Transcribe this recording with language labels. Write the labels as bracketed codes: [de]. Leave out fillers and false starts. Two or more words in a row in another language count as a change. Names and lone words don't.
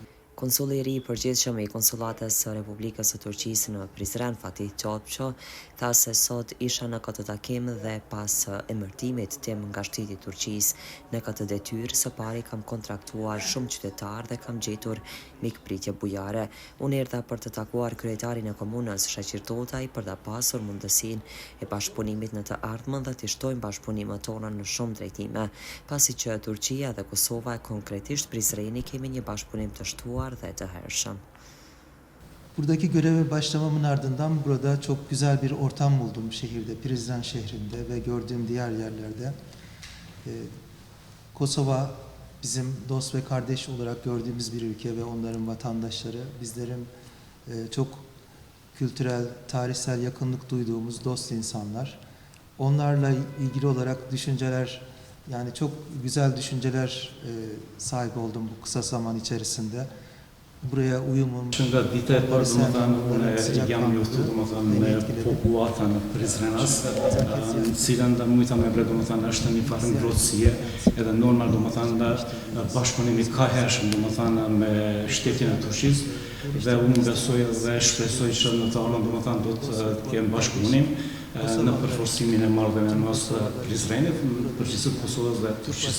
[sq] Konsulli i ri i përgjithshëm i konsullatës së Republikës së Turqisë në Prizren, Fatih Topço, tha se sot isha në këtë takim dhe pas emërtimit tim nga shteti i Turqisë në këtë detyrë, së pari kam kontraktuar shumë qytetarë dhe kam gjetur mikpritje bujare. Unë erdha për të takuar kryetarin e komunës Shaqir Totaj për ta pasur mundësinë e bashkëpunimit në të ardhmen dhe të shtojmë bashkëpunimet tona në shumë drejtime, pasi që Turqia dhe Kosova konkretisht Prizreni kemi një bashkëpunim të shtuar ve të hershëm. [tr] Buradaki göreve başlamamın ardından burada çok güzel bir ortam buldum şehirde, Prizren şehrinde ve gördüğüm diğer yerlerde. Kosova bizim dost ve kardeş olarak gördüğümüz bir ülke ve onların vatandaşları, bizlerin çok kültürel, tarihsel yakınlık duyduğumuz dost insanlar. Onlarla ilgili olarak düşünceler, yani çok güzel düşünceler sahip oldum bu kısa zaman içerisinde. Buraya uyumum. [sq] Nga dita e parë unë jam njoftuar me popullatën e Prizrenit, cilën mujta me vlerë është një farë ngrohtësie, edhe normal bashkëpunimi ka hershëm me shtetin e Turqisë dhe unë besoj dhe shpresoj që në të ardhmen do të kemë bashkëpunim në përforcimin e marrëdhënieve mes Prizrenit, përgjithësisht Kosovës dhe Turqisë.